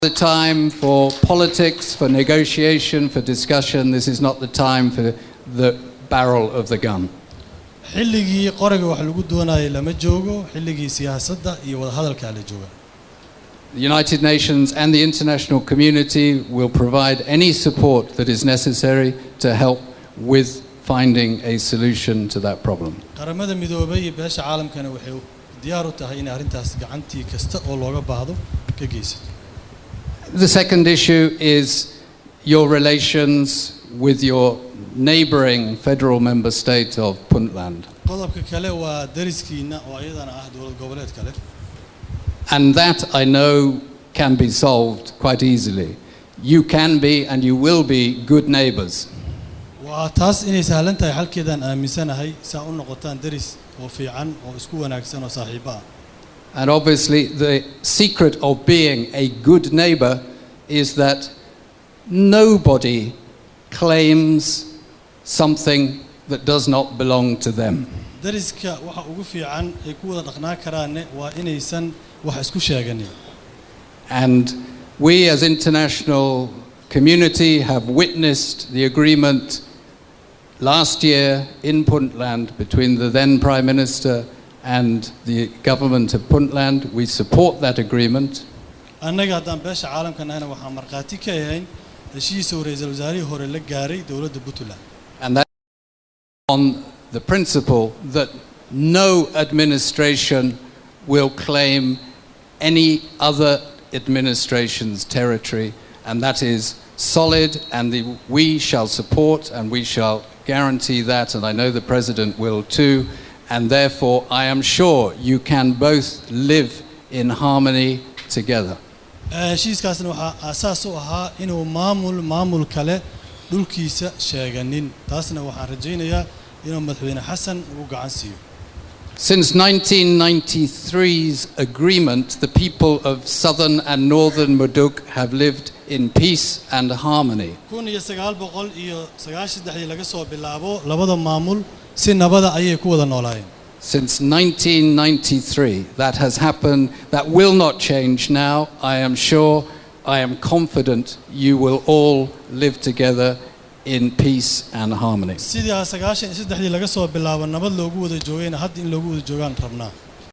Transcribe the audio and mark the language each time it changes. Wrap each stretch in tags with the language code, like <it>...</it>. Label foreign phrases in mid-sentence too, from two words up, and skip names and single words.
<en>The time for politics, for negotiation, for discussion. This is not the time for the barrel of the gun.</en> <so>xilligii qoriga wax lagu doonayay lama joogo xilligii siyaasadda iyo wada hadalka la jooga.</so> <en>The United Nations and the international community will provide any support that is necessary to help with finding a solution to that problem.</en> <so>qaramada midoobay iyo beesha caalamkana waxay diyaar u tahay in arrintaas gacantii kasta oo looga baahdo ka geysato.</so> <en>The second issue is your relations with your neighboring federal member state of Puntland.</en> <so>qodobka kale waa dariskiina oo ayadana ah dawlad goboleed kale.</so> <en>And that I know can be solved quite easily. You can be and you will be good neighbors.</en> <so>waa taas inay sahlan tahay halkeedan aaminsanahay saa u noqotaan daris oo fiican oo isku wanaagsan oo saaxiibo ah.</so> <en>And obviously the secret of being a good neighbor is that nobody claims something that does not belong to them.</en> <so>dariska waxa ugu fiican ay ku wada dhaqnaa karaan waa inaysan wax isku sheeganin.</so> <en>And we as international community have witnessed the agreement last year in Puntland between the then Prime Minister and the government of Puntland. We support that agreement.</en> <so>annaga haddaan beesha caalamkana waxaan markhaati ka yahay heshiis uu ra'iisul wasaarihii hore la gaaray dawladda Puntland.</so> <en>And that on the principle that no administration will claim any other administration's territory, and that is solid, and we shall support and we shall guarantee that, and I know the President will too, and therefore I am sure you can both live in harmony together.</en> <so>heshiiskaasna waxa asaas u ahaa inuu maamul kale dhulkiisa sheeganin. taasna waxaan rajaynayaa inuu madaxweyne xasan uu gacan siiyo.</so> <en>Since 1993's agreement, the people of southern and northern Mudug have lived in peace and harmony.</en> <so>1993 laga soo bilaabo labada maamul si nabada ayay ku wada noolaayeen.</so> <en>Since 1993, that has happened. That will not change now. I am sure, I am confident you will all live together in peace and harmony.</en> <so>sidii 1993 laga soo bilaabo nabad loogu wada joogayna hadda in loogu wada joogaan rabnaa.</so>